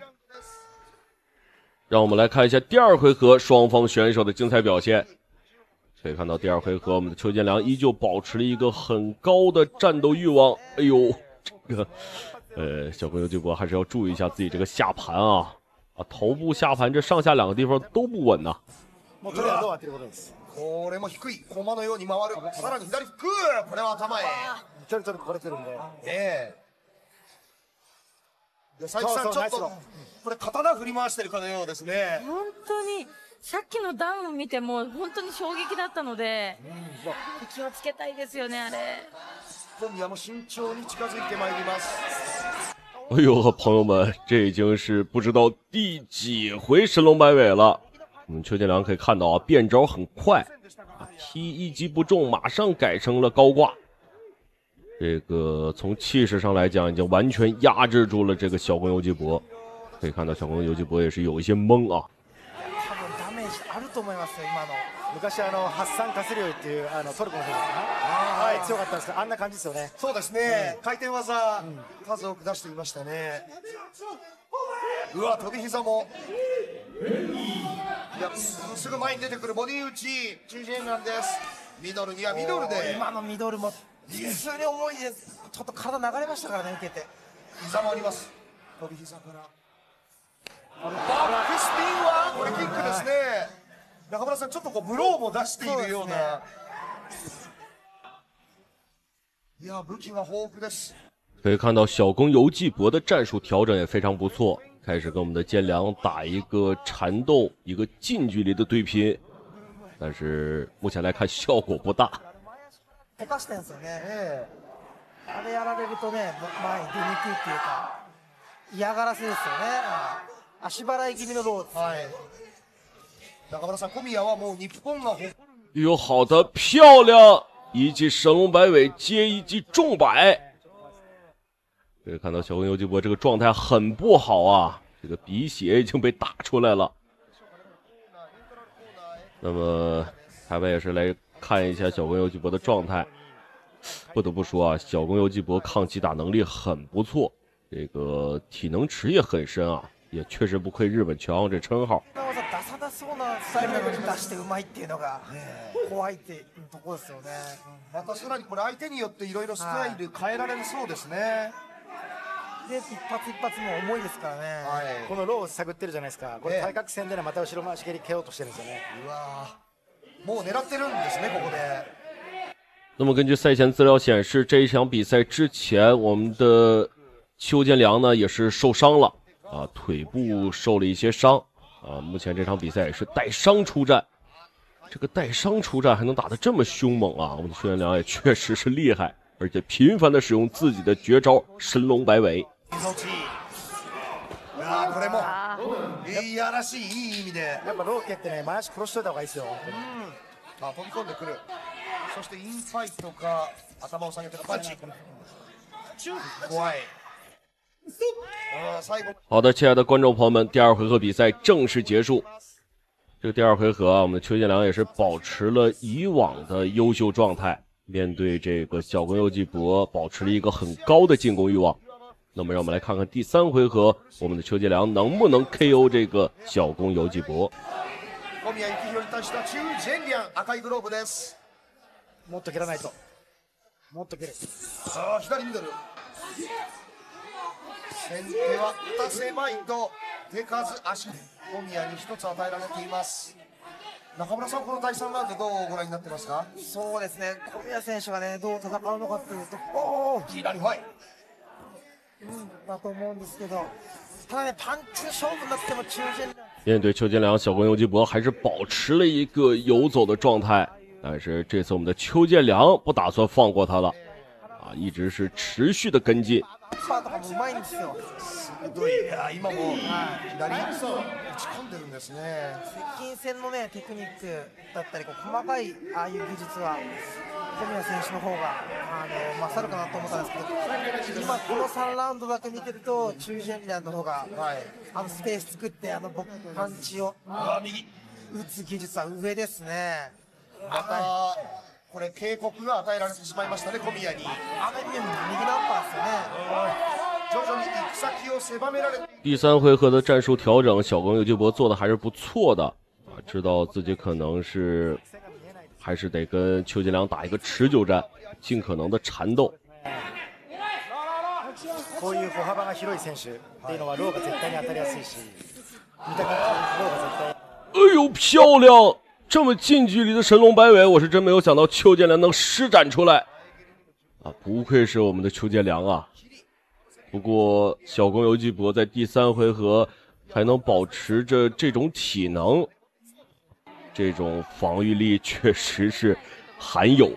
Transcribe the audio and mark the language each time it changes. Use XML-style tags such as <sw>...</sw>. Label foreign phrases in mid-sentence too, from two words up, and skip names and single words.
<zh>让我们来看一下第二回合双方选手的精彩表现。可以看到第二回合我们的邱建良依旧保持了一个很高的战斗欲望。哎呦，这个小朋友纪博还是要注意一下自己这个下盘啊，头部下盤这上下两个地方都不稳呐。</zh> <ja>これも低い駒のように回る。さらに左フック、これは頭へ。ちょっとこれてるんで。佐伯さんちょっとこれ刀振り回してるかのようですね。本当にさっきのダウンを見ても本当に衝撃だったので、気をつけたいですよねあれ。小宮も慎重に近づいてまいります。</ja> <zh>哎呦，朋友们，这已经是不知道第几回神龙摆尾了。我们邱建良可以看到啊，变招很快，踢一击不中，马上改成了高挂。这个从气势上来讲，已经完全压制住了这个小宫游纪博。可以看到小宫游纪博也是有一些懵啊。</zh> <ja>多分ダメージあると思いますよ今の。昔ハッサン・カスリオイっていうトルコの選手はい強かったんですけどあんな感じですよね。そうですね。回転技数多く出していましたね。うわ飛び膝も。いやすぐ前に出てくるボディ打ち中陣なんです。ミドルにはミドルで。今のミドルも普通に重いです。ちょっと体流れましたからね受けて。膝もあります。飛び膝から。バックスピンはこれキックですね。中村さんちょっとこうブローも出しているような。いや武器が豊富です。</ja> <zh>可以看到小宫游纪博的战术调整也非常不错，开始跟我们的建良打一个缠斗，一个近距离的对拼，但是目前来看效果不大。</zh> <ja>溶かしてんですよね。あれやられるとね前に出にくいっていうか嫌がらせですよね。足払い気味のロー。はい。中村さん小宮はもう日本が</ja> <zh>哟，好的，漂亮！一记神龙摆尾接一记重摆。可以看到小宫游纪博这个状态很不好啊，这个鼻血已经被打出来了。那么台北也是来看一下小宫游纪博的状态。不得不说啊，小宫游纪博抗击打能力很不错，这个体能池也很深啊，也确实不愧日本拳王这称号。</zh> <ja>出さなそうなスタイルなのに出してうまいっていうのが怖いっていうところですよね。またさらにこれ相手によっていろいろスタイル変えられるそうですね。で一発一発も重いですからね。このローを探ってるじゃないですか。これ対角線でねまた後ろ回し蹴り蹴ろうとしてるんですよね。うわもう狙ってるんですねここで。</ja> <zh>那么根据赛前资料显示，这一场比赛之前，我们的邱建良呢也是受伤了啊，腿部受了一些伤啊。目前这场比赛也是带伤出战，这个带伤出战还能打得这么凶猛啊！我们的邱建良也确实是厉害，而且频繁的使用自己的绝招神龙摆尾。</zh> <ja>これもいやらしいいい意味で。やっぱローケってね、前足殺しといた方がいいですよ。あ、飛び込んでくる。そしてインファイトか頭を下げてのパンチ。怖い。</ja> <zh>好的，亲爱的观众朋友们，第二回合比赛正式结束。这个第二回合啊，我们的邱建良也是保持了以往的优秀状态，面对这个小宫佑纪博，保持了一个很高的进攻欲望。那么，让我们来看看第三回合，我们的邱建良能不能 KO 这个小宫佑纪博。</zh> <ja>小宮幸宏に対しては中ジェンリャン赤いグローブです。もっと蹴らないと。もっと蹴る。さあ左ミドル。先手は打たせまいと手数足。小宮に一つ与えられています。中村さん、この第3ラウンドどうご覧になってますか？そうですね、小宮選手がね、どう戦うのかっていうと、左ファイ。だと思うんですけど、ただね、パンチ勝負になっても中堅。</ja> <zh>面对邱建良，小宫佑纪博还是保持了一个游走的状态，但是这次我们的邱建良不打算放过他了，一直是持续的跟进。</zh> <ja>パーとかもうまいんですよ。鋭い。今も左打ち込んでるんですね。接近戦のねテクニックだったり、こう細かいああいう技術は小宮選手の方が勝るかなと思ったんですけど、今この3ラウンドだけ見てるとチュージェンリャンの方が、スペース作ってパンチを打つ技術は上ですね。またこれ警告が与えられてしまいましたね、小宮に。右ナンパーですよね。徐々に行く先を狭められて。</ja> <zh>第三回合的战术调整，小宫佑纪博做的还是不错的知道自己可能是还是得跟邱建良打一个持久战，尽可能的缠斗。</zh> <ja>こういう歩幅が広い選手っていうのはローが絶対に当たりやすいし、見た感じローが絶対。</ja> <zh>哎呦，漂亮！这么近距离的神龙摆尾，我是真没有想到邱建良能施展出来不愧是我们的邱建良啊！不过小宫佑纪博在第三回合还能保持着这种体能，这种防御力确实是罕有。</zh>